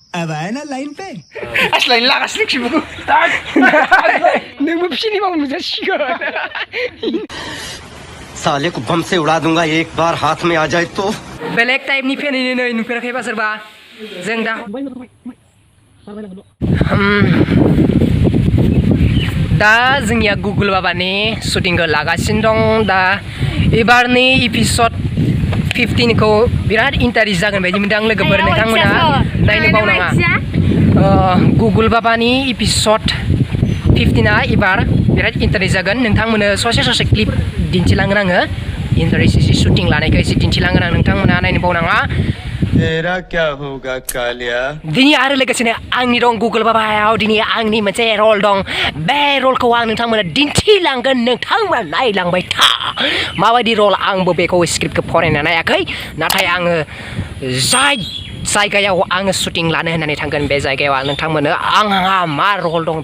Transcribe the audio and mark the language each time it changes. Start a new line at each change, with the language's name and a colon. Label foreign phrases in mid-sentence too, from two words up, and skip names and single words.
Hindi: दबाया ना लाइन पे
Bodo: लाइन लागासिनो खिबुखौ नोंबो फिसिनि मावनो जासिगोन
Hindi: साले को बम से उड़ा दूंगा एक बार हाथ में आ जाए तो
Bodo: बेलेग टाइपनि फेनैनो नै नुफेराखैबा सोरबा जों दा दा जोंनिया गुगल बाबानि शुटिंखौ लागासिनो दं दा एबारनि एपिसड 15 खौ बिराद इन्टारेस्ट जागोन बायदि मोनदों आं लोगोफोर नोंथांमोना नायनो बावनाङा गुगल बाबानि एपिसड 15 एबार बिराद इन्टारेस्ट जागोन नोंथांमोनो ससे क्लिप दिन्थिलांगोन आङो इन्टारेस्ट शुटिं लानायखौ एसे दिन्थिलांगोन आं नोंथांमोना नायनो बावनाङा
Hindi: तेरा क्या होगा कालिया
Bodo: दिनै आरो लोगोसेनो आंनि दं गुगल बाबायाव दिनै आंनि मोनसे रल दं बे रलखौ आं नोंथांमोना दिन्थिलांगोन नोंथांमोना नायलांबाय था माबायदि रल आंबो बेखौ स्क्रिप्टखौ फरायना नायाखै नाथाय आङो जाय जायगायाव आङो शुटिं लानो होननानै थांगोन बे जायगायाव आं नोंथांमोनो आंहा मा रल दं